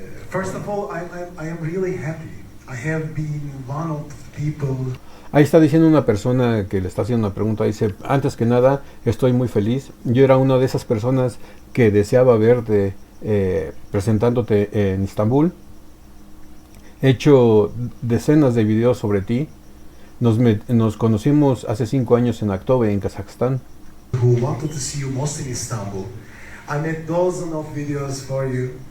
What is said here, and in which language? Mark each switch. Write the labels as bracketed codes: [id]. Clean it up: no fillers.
[en] First of all, I am really happy. I have been one of the people. [es] Ahí está diciendo una persona que le está haciendo una pregunta. Dice, antes que nada, estoy muy feliz. Yo era una de esas personas que deseaba verte presentándote en Estambul. He hecho decenas de videos sobre ti. Nos conocimos hace 5 años en Aktobe, en Kazajstán. [en] Who wanted to see you most in Istanbul. I made dozens of videos for you.